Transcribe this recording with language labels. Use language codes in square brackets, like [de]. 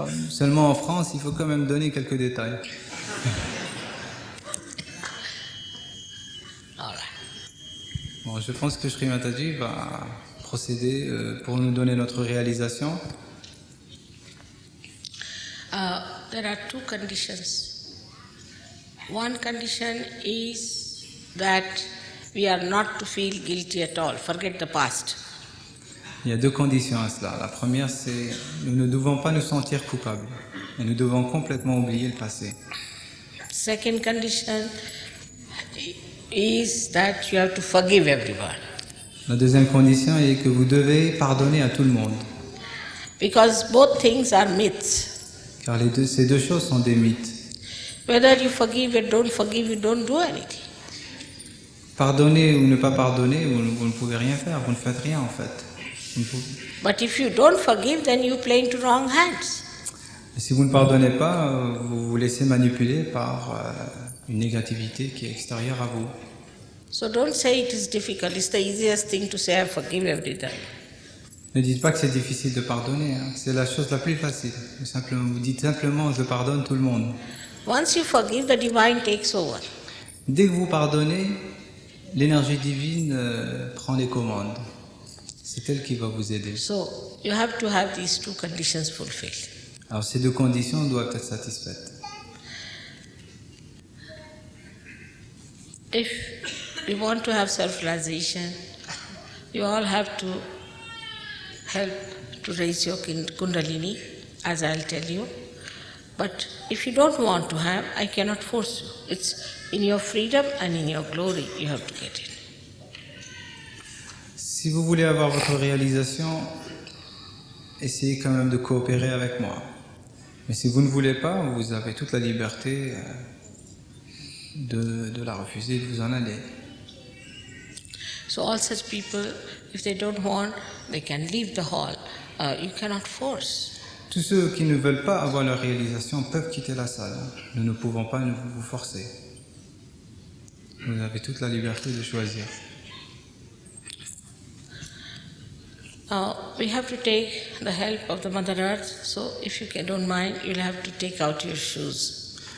[fr] Seulement en France, il faut quand même donner quelques détails. [en] All right. [fr] Bon, je pense que Sri Mataji va procéder pour nous donner notre réalisation. [en] There are two conditions. One condition is that we are not to feel guilty at all. Forget the past. [fr] Il y a deux conditions à cela. La première, c'est nous ne devons pas nous sentir coupables et nous devons complètement oublier le passé. [en] Second condition is that you have to forgive everyone. [fr] La deuxième condition est que vous devez pardonner à tout le monde, [en] Because both things are myths. [fr] car ces deux choses sont des mythes. [en] Whether you forgive or don't forgive, you don't do anything. [fr] Pardonner ou ne pas pardonner, vous ne pouvez rien faire, vous ne faites rien en fait. [en] But if you don't forgive, then you play into wrong hands. [fr] Et si vous ne pardonnez pas, vous vous laissez manipuler par une négativité qui est extérieure à vous. [en] So don't say it is difficult. It's the easiest thing to say I forgive everything. [fr] Ne dites pas que c'est difficile de pardonner, hein. C'est la chose la plus facile. Vous dites simplement je pardonne tout le monde. [en] Once you forgive, the divine takes over. [fr] Dès que vous pardonnez, l'énergie divine prend les commandes. C'est elle qui va vous aider. [en] So you have to have these two conditions fulfilled. [fr] Alors ces deux conditions doivent être satisfaites. [en] If you want to have self-realization, you all have to help to raise your kundalini, as I'll tell you. But if you don't want to have, I cannot force you. It's in your freedom and in your glory you have to get it. [fr] Si vous voulez avoir votre réalisation, essayez quand même de coopérer avec moi. Mais si vous ne voulez pas, vous avez toute la liberté de la refuser, de vous en aller. [en] So all such people, if they don't want, they can leave the hall. You cannot force. [fr] Tous ceux qui ne veulent pas avoir leur réalisation peuvent quitter la salle. Nous ne pouvons pas vous forcer. Vous avez toute la liberté de choisir. [en] We have to take the help of the Mother Earth, so if you don't mind, you'll have to take out your shoes.